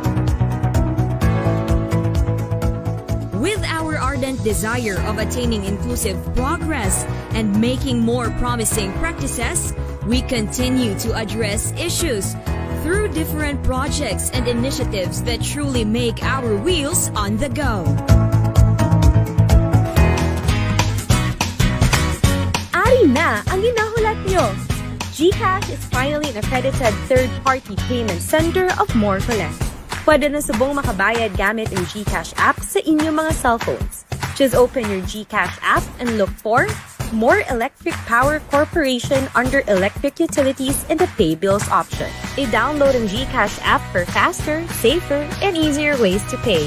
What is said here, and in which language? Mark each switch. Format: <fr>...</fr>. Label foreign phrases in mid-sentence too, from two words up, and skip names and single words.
<en>With our ardent desire of attaining inclusive progress and making more promising practices, we continue to address issues through different projects and initiatives that truly make our wheels on the go.</en> <hil>Ari na ang ginahulat nyo!</hil> <en>GCash is finally an accredited third-party payment center of More for Less.</en> <hil>Pwede na subong makabayad gamit ang GCash app sa inyong mga cellphones.</hil> <en>Just open your GCash app and look for More Electric Power Corporation under Electric Utilities in the Pay Bills option. I-download ang GCash app for faster, safer, and easier ways to pay.</en>